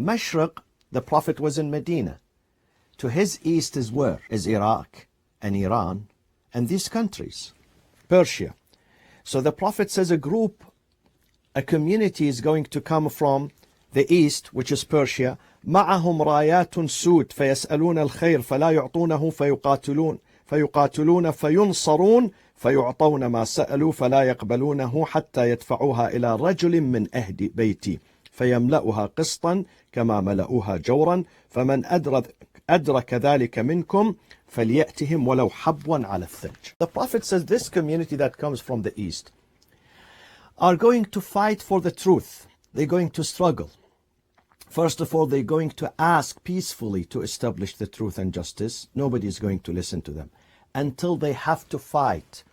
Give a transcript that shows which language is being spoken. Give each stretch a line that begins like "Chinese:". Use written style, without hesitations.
English: Mashriq, the Prophet was in Medina. To his east is where? Is Iraq and Iran and these countries. Persia. So the Prophet says a community is going to come from the east, which is Persia.
Arabic: معهم رايات سود فيسألون الخير فلا يعطونه فيقاتلون فينصرون فيعطون ما سألوا فلا يقبلونه حتى يدفعوها إلى رجل من أهل بيتي فيملأها قسطا كما ملأوها جورا فمن أدرك ذلك منكم فليأتهم ولو حبوا على الثلج.
English: The Prophet says this community that comes from the east are going to fight for the truth. They're going to struggle. First of all, they're going to ask peacefully to establish the truth and justice. Nobody is going to listen to them until they have to fight.